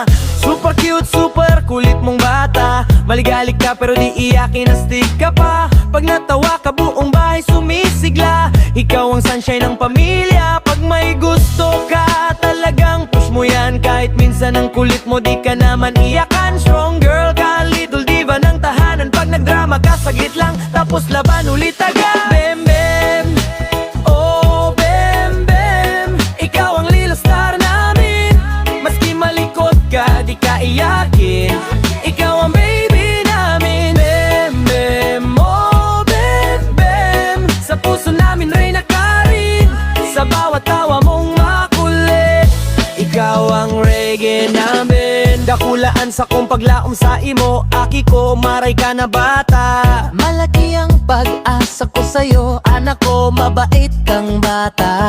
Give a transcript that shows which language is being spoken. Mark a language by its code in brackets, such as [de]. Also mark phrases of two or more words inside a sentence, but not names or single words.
[en] Super cute, [tl] super kulit mong bata. Maligalig ka pero di iyakin, astig ka pa. Pag natawa ka buong bahay sumisigla. Ikaw ang sunshine ng pamilya. Pag may gusto ka, talagang push mo yan. Kahit minsan ang kulit mo di ka naman iyakan. [en] Strong girl [tl] ka, [en] little diva [tl] ng tahanan. Pag nagdrama ka, saglit lang, tapos laban ulit agad. Bem, bem, oh bem, bem. Ikaw ang [en] little star [tl] namin. Maski malikot ka, di ka iyakin. Ikaw ang baby namin. Bem, bem, oh bem, bem. Sa puso namin reyna ka rin. Sa bawat tawa mong makulit. Ikaw ang reggae namin. [bik] Dakulaan sa kong paglaom sa imo. Aki ko, maray ka na bata. [tl] Malaki ang pag-asa ko sa'yo. Anak ko, mabait kang bata.